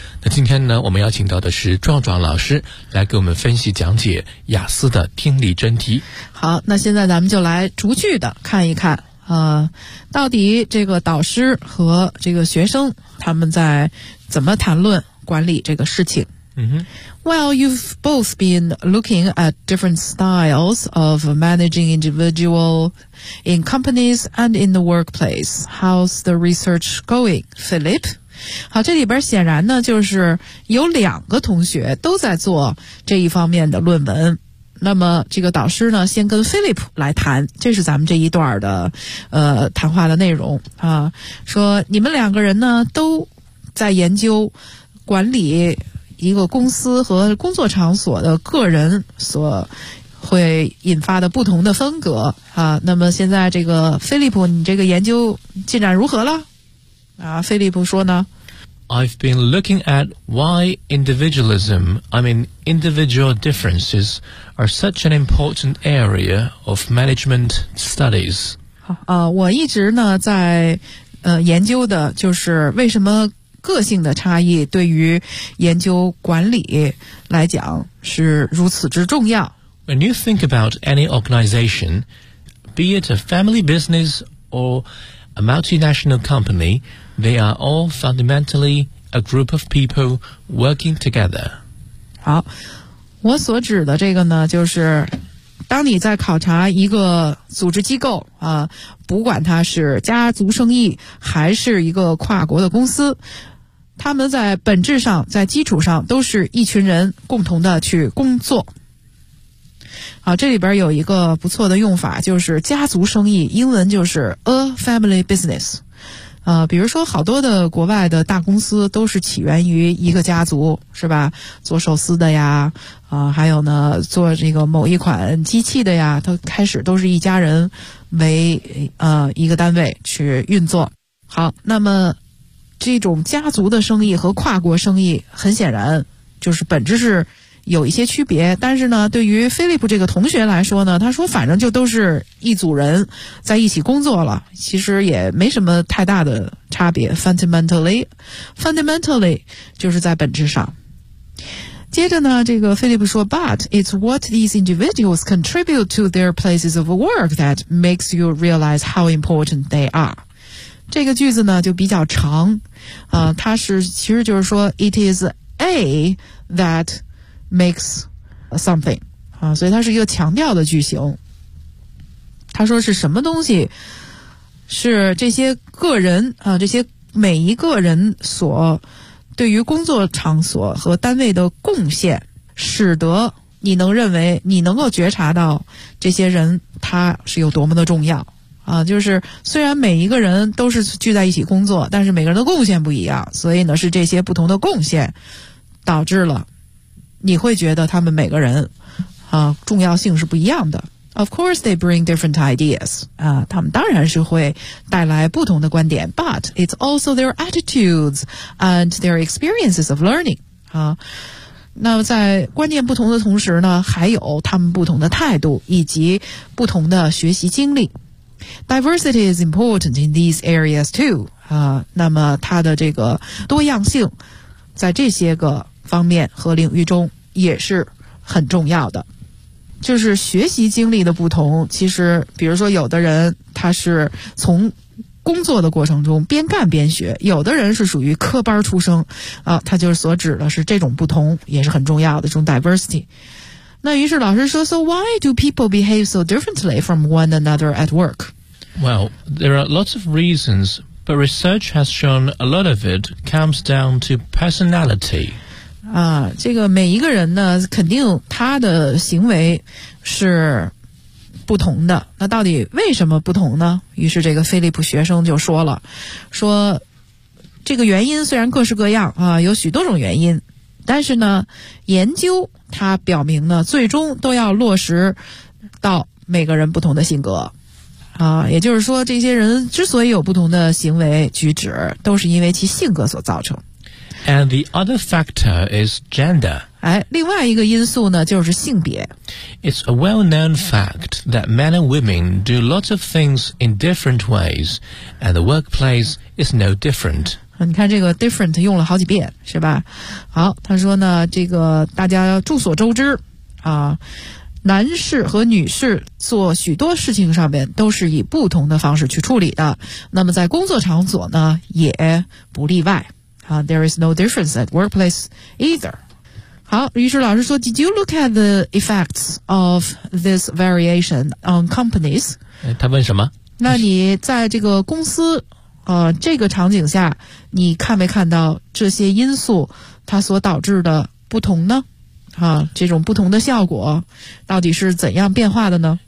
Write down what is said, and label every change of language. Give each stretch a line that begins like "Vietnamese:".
Chinese: 那今天呢，我们邀请到的是壮壮老师来给我们分析讲解雅思的听力真题。好，那现在咱们就来逐句的看一看到底这个导师和这个学生他们在怎么谈论管理这个事情。
English: Well, you've both been looking at different styles of managing individual in companies and in the workplace. How's the research going, Philip?
Chinese: 好，这里边显然呢，就是有两个同学都在做这一方面的论文。那么这个导师呢，先跟 Philip 来谈，这是咱们这一段的谈话的内容啊，说你们两个人呢都在研究管理一个公司和工作场所的个人所会引发的不同的风格啊。那么现在这个菲利普，你这个研究进展如何了啊？菲利普说呢，
English: I've been looking at why individualism, I mean individual differences are such an important area of management studies.
Chinese: 我一直呢在研究的就是为什么个性的差异对于研究管理来讲是如此之重要。
English: When you think about any organization, be it a family business or a multinational company, they are all fundamentally a group of people working together.
Chinese: 好，我所指的这个呢，就是当你在考察一个组织机构啊，不管它是家族生意还是一个跨国的公司，他们在本质上在基础上都是一群人共同的去工作。好，这里边有一个不错的用法，就是家族生意，英文就是
English: a family business。
Chinese: 比如说好多的国外的大公司都是起源于一个家族，是吧？做寿司的呀，还有呢做这个某一款机器的呀，它开始都是一家人为一个单位去运作。好，那么这种家族的生意和跨国生意很显然就是本质是有一些区别，但是呢对于菲利普这个同学来说呢，他说反正就都是一组人在一起工作了，其实也没什么太大的差别。 fundamentally 就是在本质上。接着呢这个菲利普说，
English: but it's what these individuals contribute to their places of work that makes you realize how important they are。
Chinese: 这个句子呢就比较长它是其实就是说
English: it is a that makes something
Chinese: 所以它是一个强调的句型。他说是什么东西是这些个人这些每一个人所对于工作场所和单位的贡献，使得你能认为你能够觉察到这些人他是有多么的重要啊。就是虽然每一个人都是聚在一起工作，但是每个人的贡献不一样，所以呢是这些不同的贡献导致了你会觉得他们每个人啊重要性是不一样的。
English: Of course they bring different ideas.
Chinese: 啊，他们当然是会带来不同的观点。
English: But it's also their attitudes and their experiences of learning.
Chinese: 啊，那在观念不同的同时呢，还有他们不同的态度以及不同的学习经历。
English: Diversity is important in these areas too.
Chinese: 啊，那么它的这个多样性在这些个方面和领域中也是很重要的。就是学习经历的不同，其实比如说有的人他是从工作的过程中边干边学，有的人是属于科班出生啊，他就是所指的是这种不同也是很重要的这种 diversity。那于是老师说
English: So why do people behave so differently from one another at work? Well, there are lots of reasons, but research has shown a lot of it comes down to personality.
Chinese: 啊，这个每一个人呢肯定他的行为是不同的，那到底为什么不同呢？于是这个菲利普学生就说了，说这个原因虽然各式各样啊，有许多种原因，但是呢研究他表明呢最终都要落实到每个人不同的性格啊，也就是说这些人之所以有不同的行为举止都是因为其性格所造成。
English: And the other factor is gender.
Chinese: 哎，另外一个因素呢，就是性别。
English: It's a well-known fact that men and women do lots of things in different ways, and the workplace is no different.
Chinese: 你看这个 different 用了好几遍，是吧？好，他说呢，这个大家众所周知啊，男士和女士做许多事情上面都是以不同的方式去处理的，那么在工作场所呢，也不例外。
English: There is no difference at workplace either.
Chinese: 好，于是老师说
English: Did you look at the effects of this variation on companies?
Chinese: 他问什么？那你在这个公司这个场景下你看没看到这些因素它所导致的不同呢？这种不同的效果到底是怎样变化的呢？